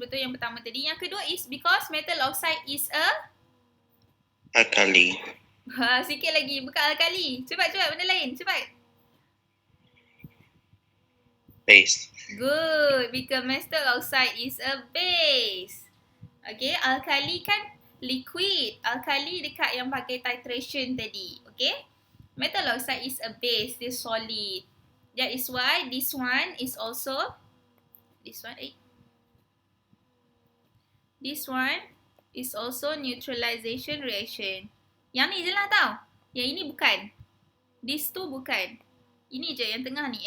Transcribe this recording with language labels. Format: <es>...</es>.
<ms>Betul yang pertama tadi. Yang kedua</ms> <en>is because metal oxide is a</en> <ms>Alkali. sikit lagi. Bukan alkali. Cepat. Benda lain. Cepat.</ms> <en>Base. Good. Because metal oxide is a base.</en> <ms>Okay. Alkali kan liquid. Alkali dekat yang pakai titration tadi.</ms> <en>Okay. Metal oxide is a base.</en> <ms>Dia solid.</ms> <en>That is why this one is also this one is also neutralization reaction.</en> <ms>Yang ni je lah tau. Yang ini bukan.</ms> <en>These two</en> <ms>bukan. Ini je yang tengah ni.</ms>